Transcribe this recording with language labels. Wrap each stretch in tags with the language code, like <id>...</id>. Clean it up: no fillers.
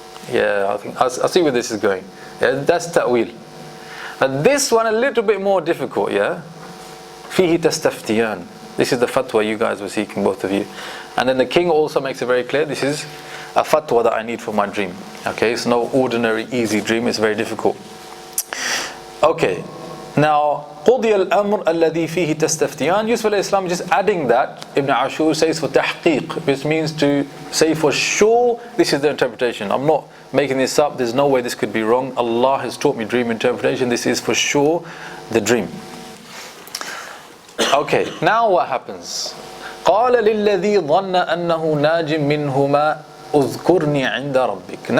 <en>Yeah, I think I'll see where this is going. Yeah, that's ta'wil. But this one a little bit more difficult, yeah?</en> <ar>Fihi tastaftiyan.</ar> <en>This is the fatwa you guys were seeking, both of you. And then the king also makes it very clear, this is a fatwa that I need for my dream. Okay, it's no ordinary easy dream, it's very difficult. Okay, now</en> <ar>قُضِيَ الْأَمْرُ الَّذِي فِيهِ تَسْتَفْتِيَانِ.</ar> <en>Yusuf alayhi salam just adding that, Ibn Ashur says for tahqiq, which means to say for sure this is the interpretation. I'm not making this up, there's no way this could be wrong. Allah has taught me dream interpretation, this is for sure the dream. Okay, now what happens?</en> <ar>قَالَ لِلَّذِي ظَنَّ أَنَّهُ نَاجٍ مِّنْهُمَا أُذْكُرْنِي عِنْدَ رَبِّكَ.</ar>